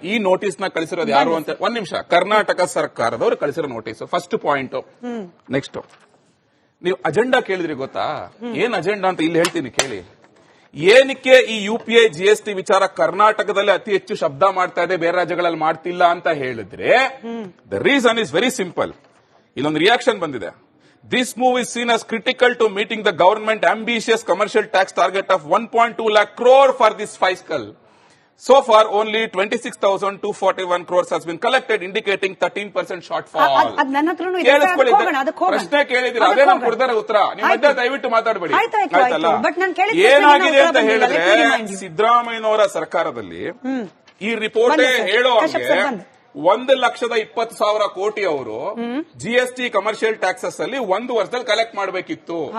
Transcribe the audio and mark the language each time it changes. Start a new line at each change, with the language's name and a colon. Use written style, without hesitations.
Kannada: ಈ ನೋಟಿಸ್ ನ ಕಳಿಸಿರೋದು ಯಾರು ಅಂತ, ಒಂದ್ ನಿಮಿಷ, ಕರ್ನಾಟಕ ಸರ್ಕಾರದವರು ಕಳಿಸಿರೋ ನೋಟಿಸ್. First point. ನೆಕ್ಸ್ಟ್, ನೀವು ಅಜೆಂಡಾ ಕೇಳಿದ್ರಿ, ಗೊತ್ತಾ ಏನ್ ಅಜೆಂಡಾ ಅಂತ? ಇಲ್ಲಿ ಹೇಳ್ತೀನಿ ಕೇಳಿ. ಏನಕ್ಕೆ ಈ ಯುಪಿಐ ಜಿಎಸ್ಟಿ ವಿಚಾರ ಕರ್ನಾಟಕದಲ್ಲಿ ಅತಿ ಹೆಚ್ಚು ಶಬ್ದ ಮಾಡ್ತಾ ಇದೆ, ಬೇರೆ ರಾಜ್ಯಗಳಲ್ಲಿ ಮಾಡ್ತಿಲ್ಲ ಅಂತ ಹೇಳಿದ್ರೆ
English: The reason is very simple.
Kannada: ಇಲ್ಲೊಂದು ರಿಯಾಕ್ಷನ್ ಬಂದಿದೆ.
English: This move is seen as critical to meeting the government ambitious commercial tax target of 1.2 lakh crore for this fiscal. So far, only 26,241 crores has been collected, indicating 13% shortfall.
Kannada: ಕೇಳಿಸ್ಕೊಳ್ಳಿ, ಪ್ರಶ್ನೆ ಕೇಳಿದ್ರೆ ಅದೇ ನಾನು ಕೊಡ್ತಾರೆ ಉತ್ತರ. ನೀವು ಮಧ್ಯ ದಯವಿಟ್ಟು ಮಾತಾಡಬೇಡಿ, ಆಯ್ತಲ್ಲ? ಏನಾಗಿದೆ ಅಂತ ಹೇಳಿದ್ರೆ, ಸಿದ್ದರಾಮಯ್ಯನವರ ಸರ್ಕಾರದಲ್ಲಿ ಈ ರಿಪೋರ್ಟ್ ಹೇಳೋ ಹಾಗೆ 1,20,000 ಕೋಟಿ ಅವರು ಜಿಎಸ್ಟಿ ಕಮರ್ಷಿಯಲ್ ಟ್ಯಾಕ್ಸಸ್ ಅಲ್ಲಿ ಒಂದು ವರ್ಷದಲ್ಲಿ ಕಲೆಕ್ಟ್ ಮಾಡಬೇಕಿತ್ತು.